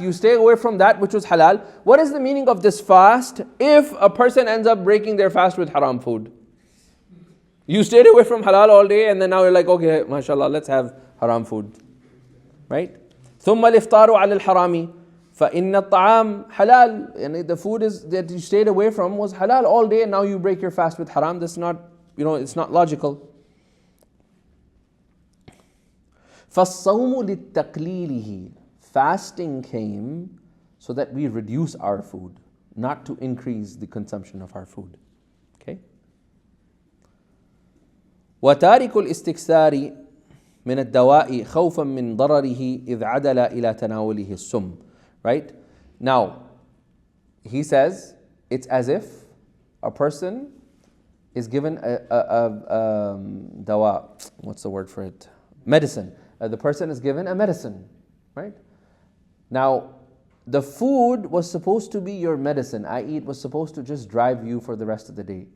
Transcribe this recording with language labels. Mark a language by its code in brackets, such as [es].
[en] You stay away from that which was halal. What is the meaning of this fast if a person ends up breaking their fast with haram food? You stayed away from halal all day and then now you're like, okay, mashallah, let's have haram food. Right? [ar] ثُمَّ الْإِفْطَارُ عَلَى الْحَرَامِ فَإِنَّ الطَّعَامِ halal. [en] And the food is that you stayed away from was halal all day, and now you break your fast with haram. That's not, it's not logical. [ar] فَالصَّوْمُ لِلتَّقْلِيلِهِ. [en] Fasting came so that we reduce our food, not to increase the consumption of our food. Okay? [ar] وَتَارِكُ الْإِسْتِكْثَارِ من الدواء خوفا من ضرره إذ عدل إلى تناوله السم. [en] Right? Now, he says, it's as if a person is given a dawa. What's the word for it? Medicine. The person is given a medicine. Right? Now, the food was supposed to be your medicine, i.e. it was supposed to just drive you for the rest of the day.